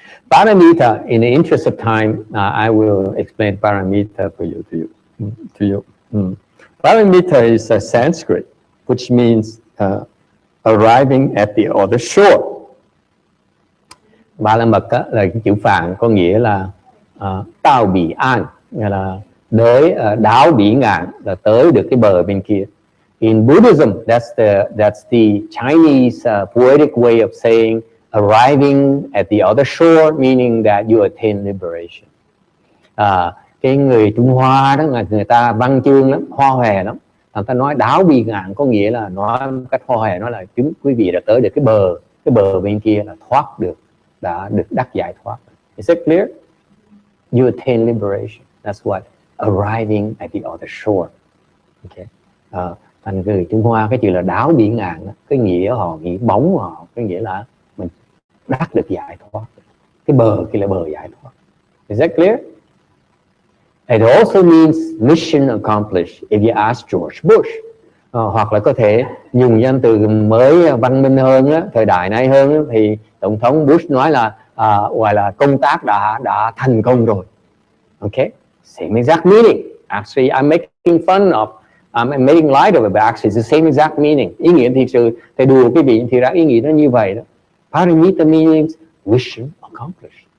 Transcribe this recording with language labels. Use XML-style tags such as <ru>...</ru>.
<en>Paramita, in the interest of time, I will explain paramita for you. Paramita is a Sanskrit, which means arriving at the other shore.</en> <vi>Ba la mật là cái chữ Phạn, có nghĩa là tao bị an, nghĩa là tới đáo bỉ ngạn, là tới được cái bờ bên kia.</vi> <en>In Buddhism, that's the Chinese poetic way of saying arriving at the other shore, meaning that you attain liberation.</en> <vi>Cái người Trung Hoa đó, người ta văn chương lắm, hoa hòe lắm. Người ta nói đáo bỉ ngạn có nghĩa là nói một cách hoa hòe, nói là quý vị đã tới được cái bờ bên kia, là thoát được, đã được đắc giải thoát.</vi> <en>Is it clear? You attain liberation. That's what arriving at the other shore. Okay.</en> <vi>Thành người Trung Hoa cái chữ là đáo bỉ ngạn, cái nghĩa họ nghĩ bóng họ, cái nghĩa là mình đắc được giải thoát. Cái bờ kia là bờ giải thoát.</vi> <en>Is that clear? It also means mission accomplished. If you ask George Bush,</en> <vi>hoặc là có thể dùng danh từ mới văn minh hơn á, thời đại này hơn á, thì tổng thống Bush nói là gọi là công tác đã thành công rồi.</vi> <en>Okay, same exact meaning. Actually, I'm making fun of, I'm making light of it, but actually it's the same exact meaning.</en> <vi>Ý nghĩa thì sự thầy đùa quý vị thì ra ý nghĩa nó như vậy đó.</vi> <en>Paramita means mission accomplished.</en>